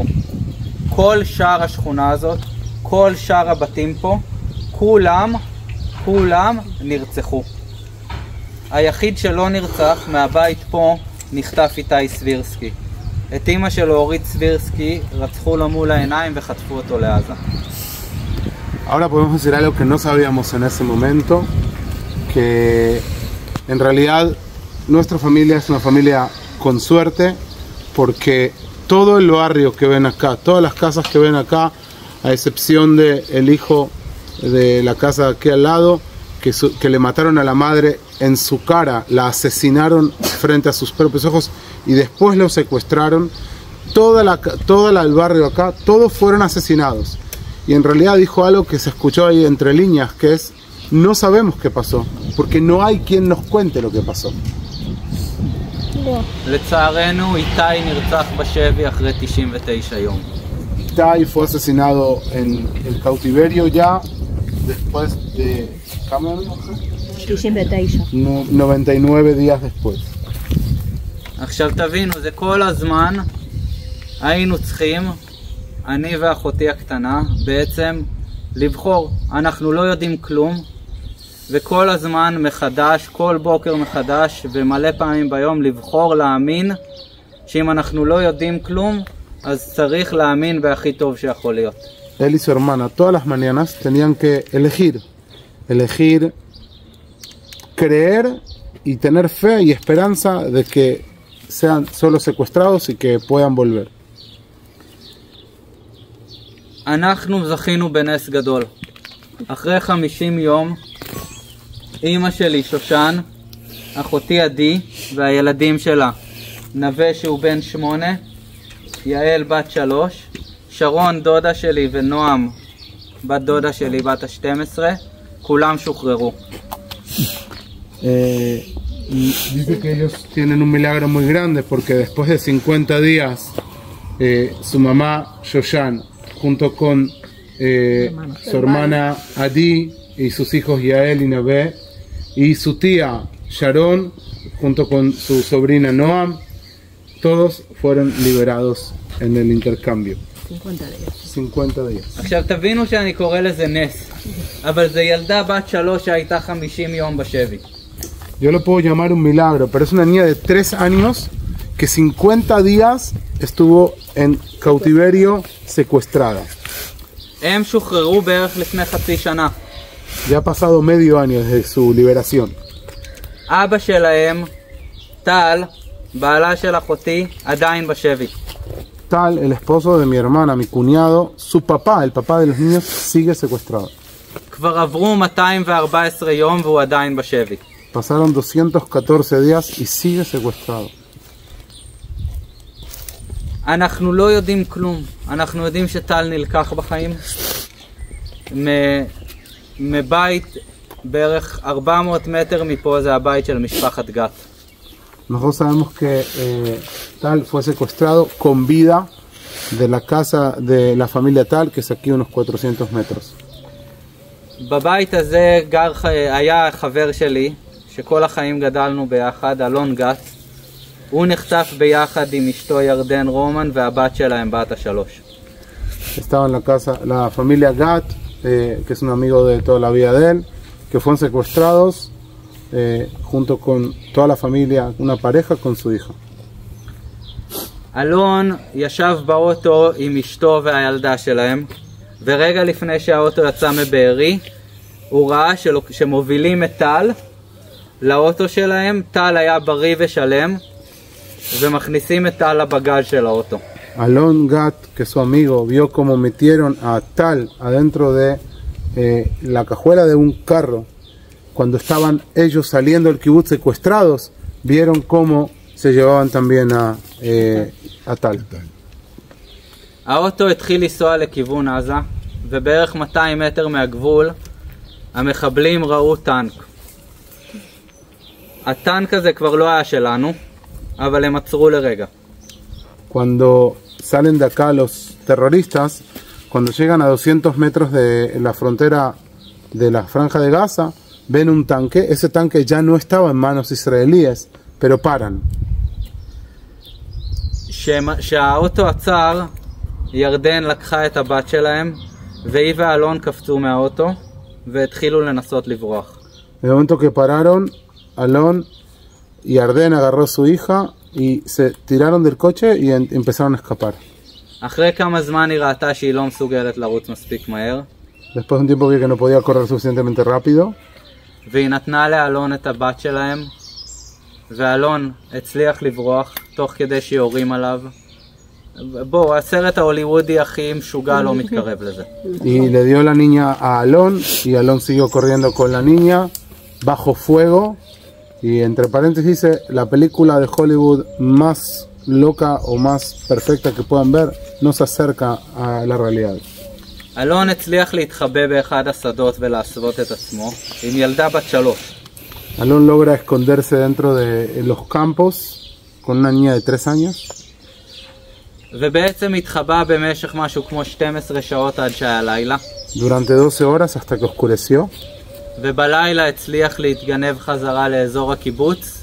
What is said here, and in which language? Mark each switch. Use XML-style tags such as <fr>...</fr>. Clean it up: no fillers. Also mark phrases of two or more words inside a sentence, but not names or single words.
<he>כל שאר השכונה הזאת, כל שאר הבתים פה, כולם נרצחו. היחיד שלא נרצח מהבית פה נחטף איתי סבירסקי. את אמא שלו אורית סבירסקי רצחו לו מול העיניים וחטפו אותו לעזה.</he> <es>Ahora podemos decir algo que no sabíamos en ese momento, que en realidad nuestra familia es una familia con suerte, porque todo el barrio que ven acá, todas las casas que ven acá, a excepción del hijo de la casa aquí al lado, que le mataron a la madre en su cara, la asesinaron frente a sus propios ojos y después lo secuestraron, toda el barrio acá, todos fueron asesinados. Y en realidad dijo algo que se escuchó ahí entre líneas, que es, no sabemos qué pasó, porque no hay quien nos cuente lo que pasó.</es> <he>לצערנו, איתי נרצח בשבי אחרי 99 יום.</he> <es>Itai fue asesinado en el cautiverio ya después de 99 días después.</es> <he>עכשיו תבינו, זה כל הזמן היינו צריכים, אני ואחותי הקטנה, בעצם לבחור. אנחנו לא יודעים כלום, וכל הזמן מחדש, כל בוקר מחדש, ומלא פעמים ביום לבחור להאמין שאם אנחנו לא יודעים כלום, אז צריך להאמין בהכי טוב שיכול להיות.</he> <es>Él y su hermana todas las mañanas tenían que elegir creer y tener fe y esperanza de que sean solo secuestrados y que puedan volver.</es> <he>אנחנו זכינו בנס גדול. אחרי 50 יום, אמא שלי שושן, אחותי עדי והילדים שלה, נווה שהוא בן 8, יעל בת 3, שרון דודה שלי ונועם בת דודה שלי בת ה-12, כולם שוחררו.</he> <es>Dice que ellos tienen un milagro muy grande porque después de 50 días su mamá Shoshan junto con su hermana Adi y sus hijos Yael y Nabé y su tía Sharon junto con su sobrina Noam, todos fueron liberados en el intercambio. 50 días.</es> <he>עכשיו תבינו שאני קורא לזה נס, אבל זה ילדה בת 3 שהייתה 50 יום בשבי.</he> <es>Yo lo puedo llamar un milagro, pero es una niña de 3 años que 50 días estuvo en cautiverio secuestrada.</es> <he>הם שוחררו בערך לפני חצי שנה.</he> <es>Ya ha pasado medio año desde su liberación.</es> <he>אבא שלהם, טל, בעלה של אחותי, עדיין בשבי.</he> <es>Tal, el esposo de mi hermana, mi cuñado, su papá, el papá de los niños, sigue secuestrado.</es> <he>כבר עברו 214 יום והוא עדיין בשבי.</he> <es>Pasaron 214 días y sigue secuestrado.</es> <he>אנחנו לא יודעים כלום. אנחנו יודעים שטל נלקח בחיים מבית בערך 400 מטר מפה, זה הבית של משפחת גת.</he> <es>Nosotros sabemos que Tal fue secuestrado con vida de la casa de la familia Tal, que es aquí unos 400 metros.</es> <he>בבית הזה היה חבר שלי, שכל החיים גדלנו ביחד, אלון גת, הוא נחטף ביחד עם אשתו ירדן רומן והבת שלהם בת השלוש.</he> <es>Estaba en la casa la familia Gat, que es un amigo de toda la vida de él, que fueron secuestrados junto con toda la familia, una pareja con su hija.</es> <he>אלון ישב באוטו עם אשתו והילדה שלהם, ורגע לפני שהאוטו יצא מבארי, הוא ראה שמובילים את טל לאוטו שלהם. טל היה בריא ושלם, ומכניסים את טל לבגז של האוטו.</he> <es>Alon Gat, que es su amigo, vio cómo metieron a Tal adentro de la cajuela de un carro. Cuando estaban ellos saliendo del kibutz secuestrados, vieron cómo se llevaban también a Tal.</es> <he>האוטו התחיל לנסוע לכיוון עזה, ובערך 200 מטר מהגבול המחבלים ראו טנק. הטנק הזה כבר לא היה שלנו, אבל הם עצרו לרגע.</he> <es>Cuando salen de acá los terroristas, cuando llegan a 200 metros de la frontera de la Franja de Gaza, ven un tanque. Ese tanque ya no estaba en manos israelíes, pero paran.</es> <he>כשהאוטו עצר, ירדן לקחה את הבת שלהם, והיא ואלון קפצו מהאוטו, והתחילו לנסות לברוח.</he> <es>En el momento que pararon, Alon y Arden agarró a su hija y se tiraron del coche y empezaron a escapar.</es> <he>אחרי כמה זמן היא ראתה שהיא לא מסוגלת לרוץ מספיק מהר,</he> <es>Después de un tiempo vi que no podía correr suficientemente rápido,</es> <he>והיא נתנה לאלון את הבת שלהם, ואלון הצליח לברוח תוך כדי שיורים עליו. בואו, הסרט ההוליוודי הכי משוגע לא מתקרב לזה.</he> <es>y le dio la niña a Alon y Alon siguió corriendo con la niña bajo fuego. Y entre paréntesis dice, la película de Hollywood más loca o más perfecta que puedan ver no se acerca a la realidad.</es> <he>אלון הצליח להתחבא באחד השדות ולהסוות את עצמו עם ילדה בת 3.</he> <es>Alon logra esconderse dentro de los campos con una niña de 3 años.</es> <he>ובעצם התחבא במשך משהו כמו 12 שעות עד שהיה לילה.</he> <es>Durante 12 horas hasta que oscureció.</es> <he>ובלילה הצליח להתגנב חזרה לאזור הקיבוץ.</he>